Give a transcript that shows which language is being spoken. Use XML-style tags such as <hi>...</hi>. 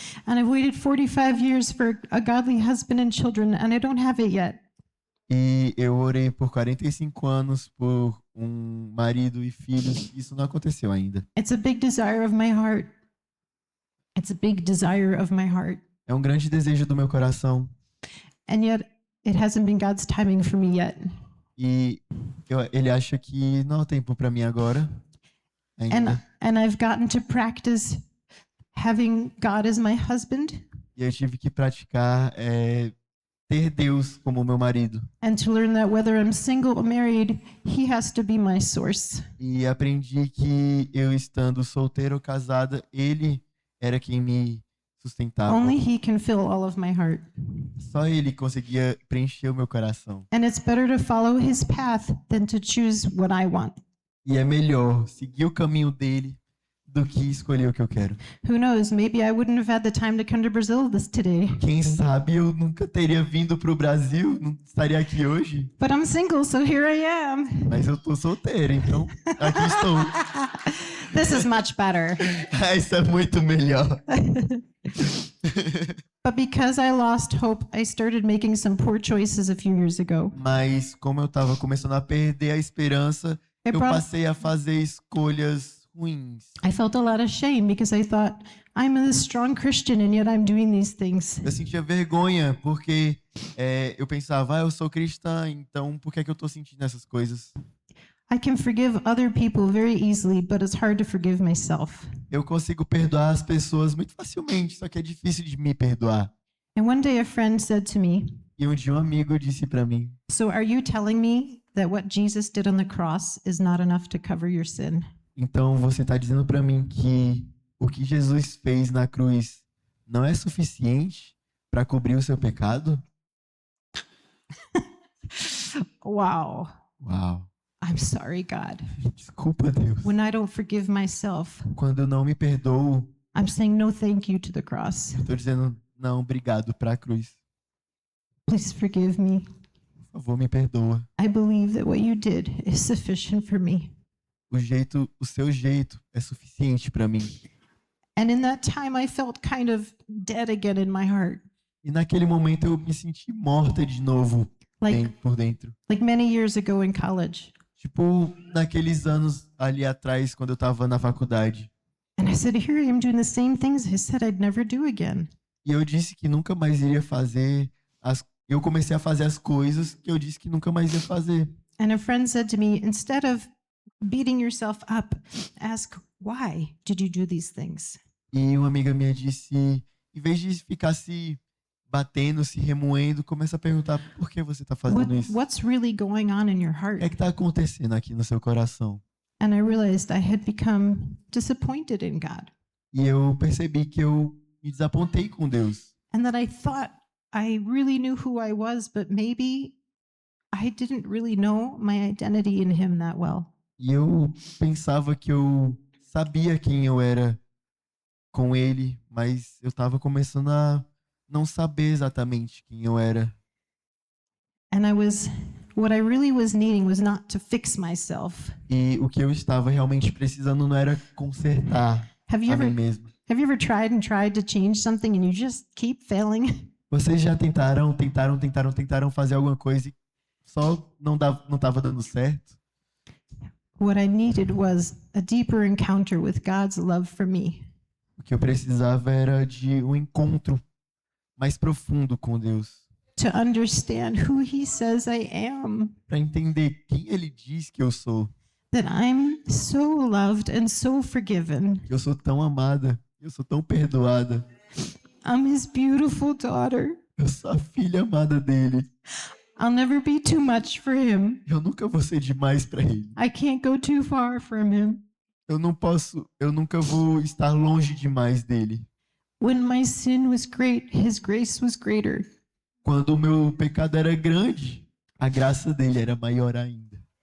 <en>And I've waited 45 years for a godly husband and children and I don't have it yet.</en> <pt>E eu orei por 45 anos por um marido e filhos. Isso não aconteceu ainda.</pt> <en>It's a big desire of my heart. It's a big desire of my heart.</en> <pt>É um grande desejo do meu coração.</pt> <en>And yet, it hasn't been God's timing for me yet.</en> <pt>E ele acha que não é o tempo para mim agora. Ainda.</pt> <en>And I've gotten to practice having God as my husband</en> <pt>E eu tive que praticar ter Deus como meu marido.</pt> <en>and to learn that whether I'm single or married, He has to be my source.</en> <pt>E aprendi que eu estando solteira ou casada, ele era quem me sustentava.</pt> <en>Only He can fill all of my heart.</en> <pt>Só ele conseguia preencher o meu coração.</pt> <en>And it's better to follow His path than to choose what I want.</en> <pt>E é melhor seguir o caminho dele do que escolher o que eu quero.</pt> <en>Who knows? Maybe I wouldn't have had the time to come to Brazil today.</en> <pt>Quem sabe eu nunca teria vindo pro Brasil, não estaria aqui hoje.</pt> <en>But I'm single, so here I am.</en> <pt>Mas eu tô solteiro, então aqui estou.</pt> <en>This is much better.</en> <pt>Isso é muito melhor.</pt> <en>But because I lost hope, I started making some poor choices a few years ago.</en> <pt>Mas como eu tava começando a perder a esperança, eu passei a fazer escolhas ruins.</pt> <en>I felt a lot of shame because I thought, I'm a strong Christian and yet I'm doing these things.</en> <pt>Eu sentia vergonha porque eu pensava, eu sou cristã, então por que é que eu tô sentindo essas coisas?</pt> <en>I can forgive other people very easily, but it's hard to forgive myself.</en> <pt>Eu consigo perdoar as pessoas muito facilmente, só que é difícil de me perdoar.</pt> <en>And one day a friend said to me,</en> <pt>E um dia um amigo disse para mim,</pt> <en>"So are you telling me that what Jesus did on the cross is not enough to cover your sin?"</en> <pt>então você está dizendo para mim que o que Jesus fez na cruz não é suficiente para cobrir o seu pecado?</pt> <en>Wow.</en> <pt>Uau.</pt> <en>I'm sorry, God.</en> <pt>Desculpa, Deus.</pt> <en>When I don't forgive myself,</en> <pt>Quando eu não me perdoo,</pt> <en>I'm saying no thank you to the cross.</en> <pt>eu tô dizendo não, obrigado para a cruz.</pt> <en>Please forgive me.</en> <pt>Por favor, me perdoa.</pt> <en>I believe that what you did is sufficient for me.</en> <pt>O seu jeito é suficiente para mim.</pt> <en>And in that time, I felt kind of dead again in my heart.</en> <pt>E naquele momento eu me senti morta de novo por dentro.</pt> <en>Like many years ago in college.</en> <pt>Tipo, naqueles anos ali atrás, quando eu tava na faculdade.</pt> <en>And I said, here I am doing the same things I said I'd never do again.</en> <pt>E eu disse que nunca mais iria fazer eu comecei a fazer as coisas que eu disse que nunca mais ia fazer.</pt> <en>And a friend said to me, instead of beating yourself up, ask, why did you do these things?</en> <pt>E uma amiga minha disse, em vez de ficar se batendo, se remoendo, começa a perguntar por que você está fazendo isso.</pt> <en>What's really going on in your</en> <pt>O</pt> <en>heart?</en> <pt>que é que está acontecendo aqui no seu coração?</pt> <en>And I realized I had become disappointed in God.</en> <pt>E eu percebi que eu me desapontei com Deus.</pt> <en>And that I thought I really knew who I was, but maybe I didn't really know my identity in Him that well.</en> <pt>E eu pensava que eu sabia quem eu era com Ele, mas eu estava começando a não saber exatamente quem eu era.</pt> <en>And what I really was needing was not to fix myself.</en> <pt>E o que eu estava realmente precisando não era consertar</pt> <en>Have you</en> <pt>a mim</pt> <en>ever</en> <pt>mesmo.</pt> <en>tried to change something and you just keep failing?</en> <pt>Vocês já tentaram fazer alguma coisa e só não estava dando certo?</pt> <en>What I needed was a deeper encounter with God's love for me.</en> <pt>O que eu precisava era de um encontro mais profundo com Deus.</pt> <en>to understand who he says I am,</en> <pt>para entender quem ele diz que eu sou,</pt> <en>that I'm so loved and so forgiven.</en> <pt>que eu sou tão amada, eu sou tão perdoada,</pt> <en>I'm his beautiful daughter.</en> <pt>eu sou a filha amada dele.</pt> <en>I'll never be too much for him.</en> <pt>Eu nunca vou ser demais para ele.</pt> <en>I can't go too far from him.</en> <pt>Eu nunca vou estar longe demais dele.</pt> <en>When my sin was great, his grace was greater.</en> <pt>Quando o meu pecado era grande, a graça dele era maior ainda.</pt>